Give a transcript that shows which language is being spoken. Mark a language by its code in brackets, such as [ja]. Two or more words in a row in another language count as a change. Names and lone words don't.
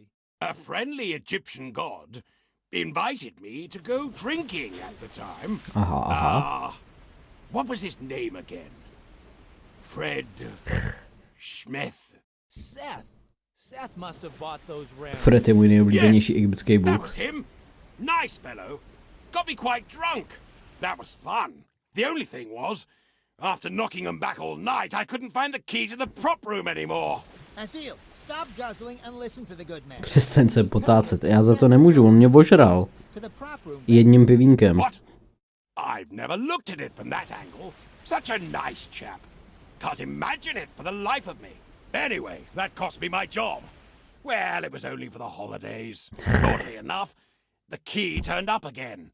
[en] A friendly Egyptian god invited me to go drinking at the time. Aha. What was his name again? Fred Schmeth. Seth. Seth must have bought those rounds. [cs] Fred je můj nejoblíbenější egyptský [en] That [cs] bůh. [en] was him. Nice fellow. Got me quite drunk. That was fun. The only thing was, after knocking him back all night, I couldn't find the key to the prop room anymore. Asil, stop guzzling and listen to the good man. [cs] Přestaň se potácet, já za to nemůžu, on mě ožral. [en] To the prop room. [cs] Jedním pivínkem. [en] What? I've never looked at it from that angle. Such a nice chap. Can't imagine it for the life of me. Anyway, that cost me my job. Well, it was only for the holidays. Oddly enough, the key turned up again.